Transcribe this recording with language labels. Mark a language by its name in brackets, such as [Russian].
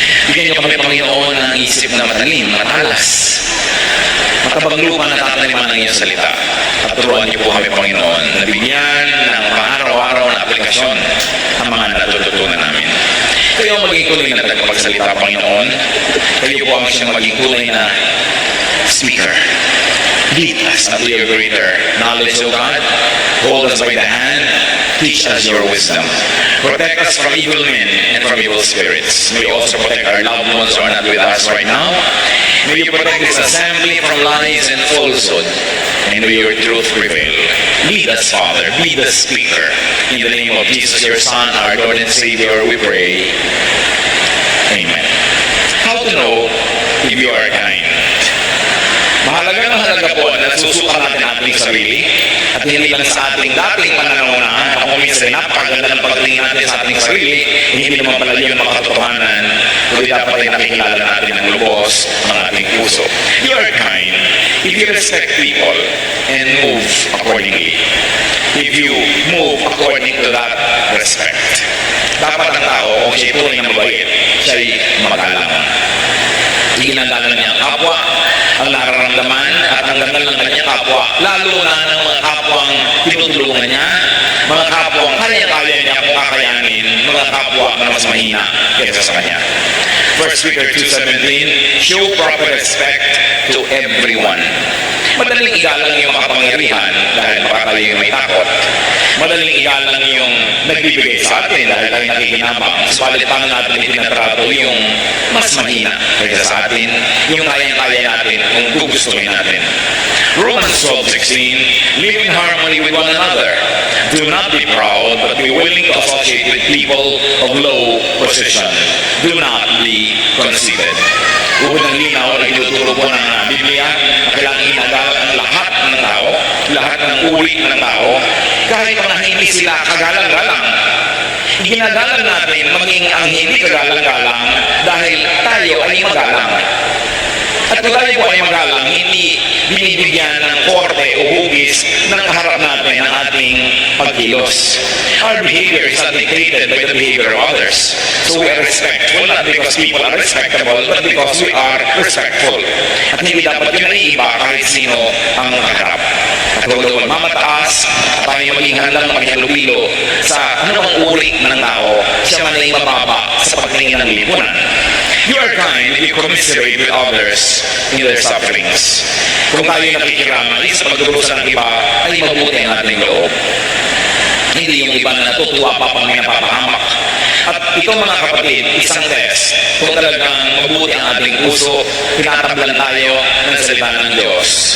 [Filipino] Bigyan nyo kami, Panginoon, ng isip na matalim, matalas, matabang lupa na tataniman ng iyong salita. At turuan niyo po kami, Panginoon, na bigyan ng pang-araw-araw na aplikasyon ang mga natututunan namin. Kayo ang maging kulay na tagapagsalita, Panginoon. Kayo po ang siyang maging kulay na speaker. [English] Lead us unto your greater knowledge, O God. Hold us by the hand. Teach us your wisdom. Protect us from evil men and from evil spirits. May you also protect our loved ones who are not with us right now. May you protect this assembly from lies and falsehood. And may your truth prevail. Lead us, Father. Be the speaker. In the name of Jesus, your Son, our Lord and Savior, we pray. Amen. How to know if you are kind? [Filipino] Mahalaga po na susukan natin ating sarili at hindi lang sa ating dating pananaw-unahan. Ako minsan ay napakaganda ng pagtingin natin sa ating sarili, hindi naman pala yun makatotohanan, kundi dapat ay nakikilala natin ng lubos ang ating puso. [English] You are kind if you respect people and move accordingly. If you move according to that respect. [Filipino] Dapat ang tao, kung siya'y tunay na mabait, siya'y magalang. Ginagalang niya ang kapwa, ang nararamdaman at ang ganda ng kanyang kapwa, lalo na ng mga kapwang tinutulungan niya, mga kapwang kaya-kaya niya kung kakayanin, mga kapwa na mas mahina kaysa sa kanya. [English] 1 Peter 2:17, show proper respect to everyone. [Filipino] Madaling igalang yung makapangyarihan dahil baka tayo may takot. Madaling igalang yung nagbibigay sa atin dahil tayo nakikinabang. Subalit paano natin itinatrato yung mas mahina kaysa sa atin, yung kayang-kaya natin kung gugustuhin natin. [English] Romans 12:16, live in harmony with one another. Do not be proud, but be willing to associate with people of low position. Do not be conceited. [Filipino] Unang linaw na ituturo po ng Biblia na kailangan inagalan ang lahat ng tao, lahat ng uri ng tao, kahit mga hindi sila kagalang-galang. Ginagalang natin maging ang hindi kagalang-galang dahil tayo ay magalang. At kung tayo po ay magalang, hindi binibigyan ng korte o hugis ng kaharap natin ang ating pagkilos. [English] Our behavior is not dictated by the behavior of others. So we are respectful, not because people are respectable, but because we are respectful. [Filipino] At hindi dapat yun naiiba kahit sino ang kaharap. At huwag daw mamataas at tayo maging handang maghalubilo sa anumang uri ng tao, siya man ay mababa sa pagtingin ng lipunan. [English] You are kind if you commiserate with others in their sufferings. [Filipino] Kung tayo nakikiramay sa pagdurusa ng iba, ay mabuti ang ating loob. Hindi yung iba na natutuwa pa pang napapahamak. At ito mga kapatid, isang test. Kung talagang mabuti ang ating puso, tinatablan tayo ng salita ng Diyos.